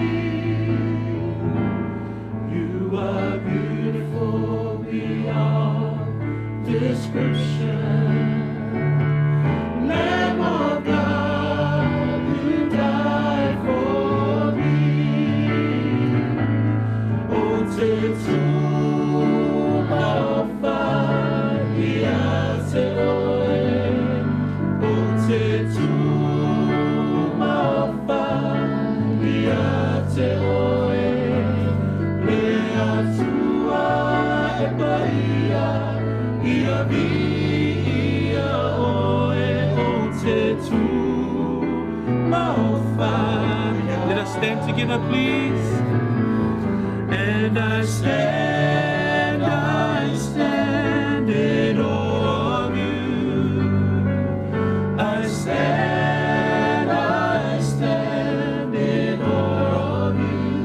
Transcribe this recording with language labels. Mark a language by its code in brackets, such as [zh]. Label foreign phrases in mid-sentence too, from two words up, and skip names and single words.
[en] You are beautiful beyond description. Lamb of God, who died for me. [sm] Oh, te tu ma'ofaia te oe. Oh, te tu ma'ofaia te oe. Lea tua e paia, ia vi ia oe. Oh, te tu ma'ofaia. [en] Let us stand together, please. And I stand in awe of you. I stand in awe of you.